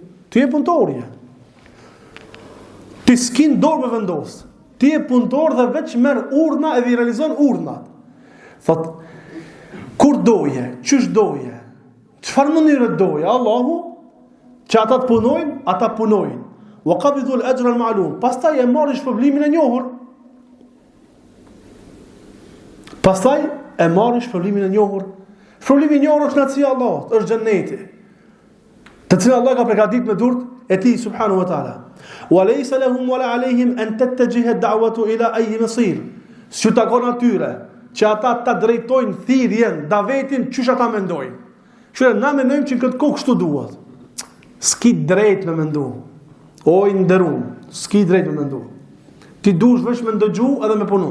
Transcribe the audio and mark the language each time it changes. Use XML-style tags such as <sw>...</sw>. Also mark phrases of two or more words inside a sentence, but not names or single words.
<sq>Ti je punëtori je. Ti s'kin dorë me vendos. Ti je punëtor dhe veç merr urna e realizon urnat. Thot, kur doje, çysh doje, çfarë mënyre doje, Allahu, që ata të punojnë, ata punojnë.</sq> <ar>وقابضو الأجر المعلوم.</ar> <sq>Pastaj e marrin shpërblimin e njohur. Shpërblimi i njohur është nacia e Allahut, është xheneti. Të cilën Allah ka përgatitur me durt e tij</sq> <ar>سبحانه وتعالى. وليس لهم ولا عليهم أن تتجه الدعوة إلى أي مصير.</ar> <sq>Si takon atyre që ata ta drejtojnë thirrjen, davetin çysh ata mendojnë. Që na mendojmë që këtë kohë kështu duhet. S'ki drejt me mendu. O i nderuar, s'ki drejt me mendu. Ti duhesh vetëm me ndëgju edhe me punu.</sq>